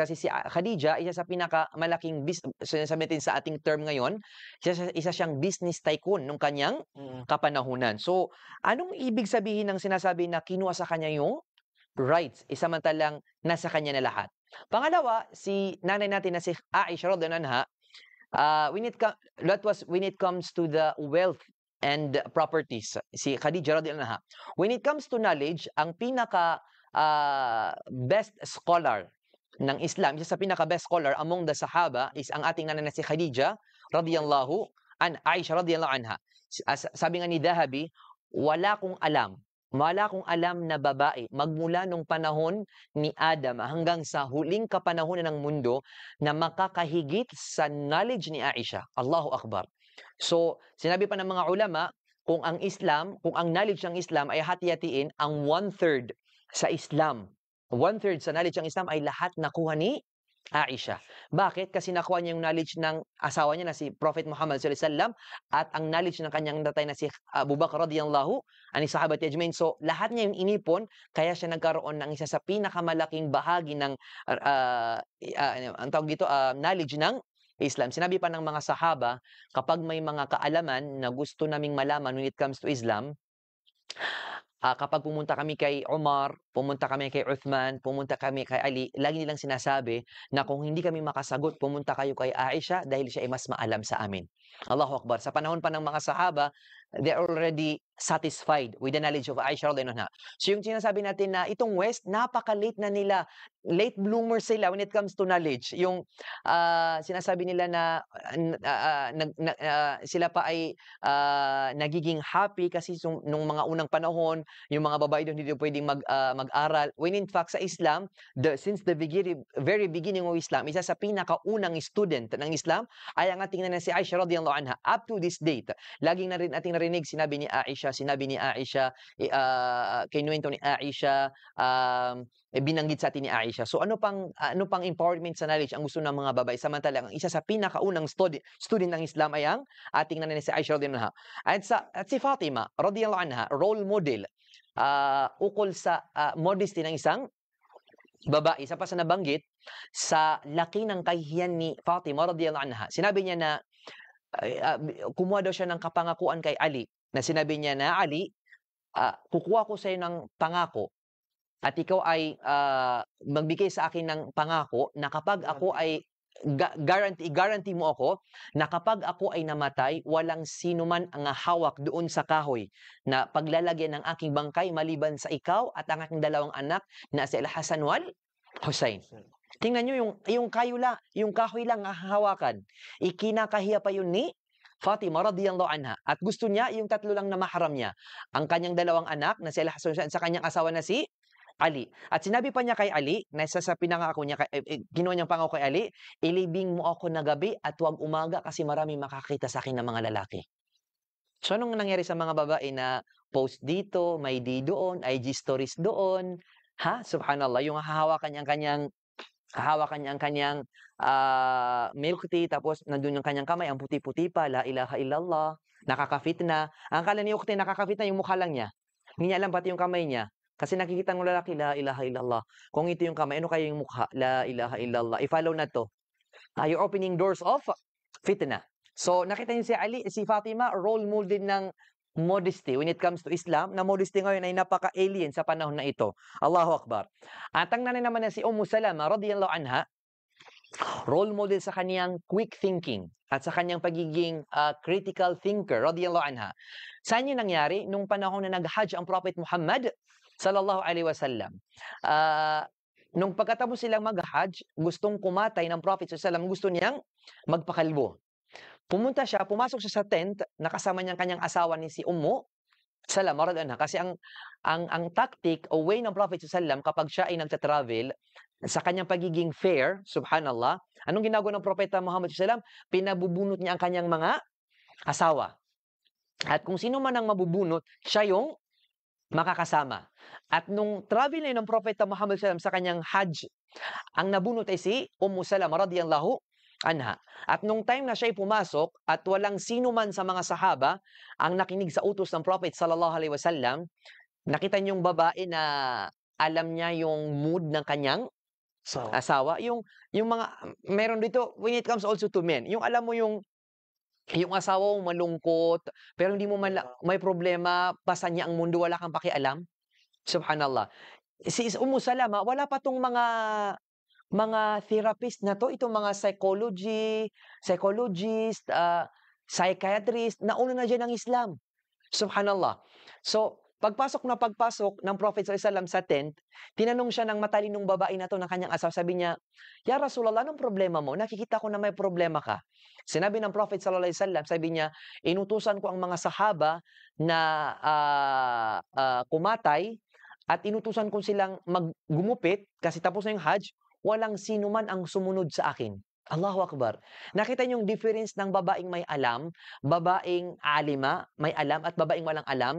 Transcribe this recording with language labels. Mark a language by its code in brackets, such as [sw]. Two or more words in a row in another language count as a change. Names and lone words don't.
[tl] Kasi si Khadija, isa sa pinakamalaking sinasabi natin sa ating term ngayon, isa siyang [en] business tycoon [tl] nung kanyang kapanahunan. So anong ibig sabihin ng sinasabi na kinuha sa kanya yung rights, samantalang nasa kanya na lahat? Pangalawa, si nanay natin na si Aisha [ar] radhiyallahu anha, [en] when it comes to the wealth and properties, si Khadija [ar] radhiyallahu anha, [en] when it comes to knowledge, [tl] ang pinaka [en] best scholar [tl] ng Islam, isa sa pinaka [en] best scholar among the Sahaba is [tl] ang ating nanay na si Khadija [ar] radhiyallahu Aisha radhiyallahu anha. [tl] Sabi nga ni Dhahabi, wala kong alam na babae magmula nung panahon ni Adam hanggang sa huling kapanahonan ng mundo na makakahigit sa knowledge ni Aisha. [ar] Allahu Akbar. [tl] So, sinabi pa ng mga ulama, kung ang knowledge ng Islam ay hati-hatiin, ang 1/3 sa Islam, 1/3 sa knowledge ng Islam ay lahat nakuha ni Aisha. Bakit? Kasi nakuha niya yung knowledge ng asawa niya na si Prophet Muhammad [ar] sallallahu alaihi wasallam [tl] at ang knowledge ng kanyang tatay na si Abu Bakr [ar] radhiyallahu anhu sahabat ajmain. [tl] So lahat niya yung inipon, kaya siya nagkaroon ng isa sa pinakamalaking bahagi ng ang tawag dito, knowledge ng Islam. Sinabi pa ng mga sahaba, kapag may mga kaalaman na gusto naming malaman [en] when it comes to Islam, [tl] kapag pumunta kami kay Umar, pumunta kami kay Uthman, pumunta kami kay Ali, lagi nilang sinasabi na kung hindi kami makasagot, pumunta kayo kay Aisha dahil siya ay mas maalam sa amin. [ar] Allahu Akbar. [tl] Sa panahon pa ng mga sahaba, [en] they're already satisfied with the knowledge of Aisha [ar] radhiyallahu anha. [tl] So yung sinasabi natin na itong West, napaka-late na nila. [en] Late bloomers sila when it comes to knowledge. [tl] Yung sinasabi nila na sila pa ay nagiging happy kasi nung mga unang panahon, yung mga babae doon hindi pwedeng mag-aral. [en] When in fact sa Islam, since the very beginning of Islam, [tl] isa sa pinakaunang student ng Islam ay ang ating na si Aisha [ar] radhiyallahu anha. [en] Up to this date, [tl] laging na rin ating narinig sinabi ni Aisha, kinuwento ni Aisha, binanggit sa atin ni Aisha. So ano pang empowerment sa knowledge ang gusto ng mga babae, samantalang ang isa sa pinakaunang student ng Islam ay ang ating nanay si Aisha [ar] radhiyallahu anha. [tl] At si Fatima [ar] radhiyallahu anha, [tl] role model ukol sa modesty ng isang babae. Isa pa sa nabanggit sa laki ng kahihiyan ni Fatima [ar] radhiyallahu anha. [tl] Sinabi niya na kumuha daw siya ng kapangakuan kay Ali, na sinabi niya na, Ali, kukuha ko sa iyo ng pangako at ikaw ay magbigay sa akin ng pangako na kapag ako ay guarantee mo ako na kapag ako ay namatay, walang sino man ang hawak doon sa kahoy na paglalagyan ng aking bangkay maliban sa ikaw at ang aking dalawang anak na si Al-Hasan wal Hussein. Tingnan nyo yung kahoy lang hahawakan. Ikinakahiya pa yun ni Fatima [ar] radhiyallahu anha. [tl] At gusto niya yung tatlo lang na mahram niya. Ang kanyang dalawang anak na si Al-Hasan sa kanyang asawa na si Ali. At sinabi pa niya kay Ali, na isa sa pinangako niya, kinuha niyang pangako kay Ali, ilibing mo ako na gabi at huwag umaga kasi marami makakita sa akin ng mga lalaki. So anong nangyari sa mga babae na post dito, may di doon, IG stories doon? Subhanallah, yung hahawakan niya ang kanyang [en] milk tea, [tl] tapos nandun yung kanyang kamay, ang puti-puti pa, [ar] la ilaha illallah, nakakafitna. [tl] Ang kala ni Ukti, nakakafitna yung mukha lang niya. Hindi niya alam pati yung kamay niya. Kasi nakikita ng lalaki, [ar] la ilaha illallah. [tl] Kung ito yung kamay, ano kaya yung mukha? [ar] La ilaha illallah. [tl] I-follow na to. [en] You're opening doors of fitna. [tl] So, nakita niyo si Fatima, role model ng modesty [en] when it comes to Islam, [tl] na modesty ngayon ay napaka-alien sa panahon na ito. [ar] Allahu Akbar. [tl] At ang nanay naman na si Salama [ar] radhiyallahu anha, [tl] role model sa kaniyang [en] quick thinking [tl] at sa kaniyang pagiging [en] critical thinker [ar] radhiyallahu anha. [tl] Saan yun nangyari? Nung panahon na nag-hajj ang Prophet Muhammad [ar] sallallahu alaihi wasallam. [tl] Nung pagkatapos silang mag-hajj, gustong kumatay ng Prophet [ar] sallallahu alaihi wasallam, [tl] gusto niyang magpakalbo. Pumasok siya sa tent, nakasama niyang kanyang asawa ni si Salama [ar] radhiyallahu anha. [tl] Kasi ang tactic o way ng Prophet [ar] sallallahu alaihi wasallam [tl] kapag siya ay nagta-travel, sa kanyang pagiging fair, subhanallah, anong ginagawa ng Propeta Muhammad [ar] sallallahu alaihi wasallam? [tl] Pinabubunot niya ang kanyang mga asawa. At kung sino man ang mabubunot, siya yung makakasama. At nung travel na ng Propeta Muhammad [ar] sallallahu alaihi wasallam [tl] sa kanyang hajj, ang nabunot ay si Salama [ar] radhiyallahu anha. [tl] At nung time na siya ay pumasok at walang sino man sa mga sahaba ang nakinig sa utos ng Prophet [ar] sallallahu alaihi wasallam, [tl] nakita niyo yung babae na alam niya yung mood ng kanyang asawa. Yung mga, meron dito, [en] when it comes also to men, [tl] yung alam mo yung asawa mo malungkot, pero hindi mo may problema, basta niya ang mundo, wala kang pakialam. Subhanallah. Si Salama, wala pa tong mga therapist na to, itong mga psychologist, psychiatrist, nauna na dyan ng Islam. Subhanallah. So, pagpasok ng Prophet [ar] sallallahu alaihi wasallam [tl] sa tent, tinanong siya ng matalinong babae na to ng kanyang asawa. Sabi niya, [ar] "Ya Rasulullah, [tl] anong problema mo? Nakikita ko na may problema ka." Sinabi ng Prophet [ar] sallallahu alaihi wasallam, [tl] sabi niya, "Inutusan ko ang mga sahaba na kumatay at inutusan ko silang gumupit kasi tapos na yung Hajj, walang sino man ang sumunod sa akin." [ar] Allahu Akbar. [tl] Nakita niyo yung difference ng babaeng may alam, babaeng alima, may alam, at babaeng walang alam.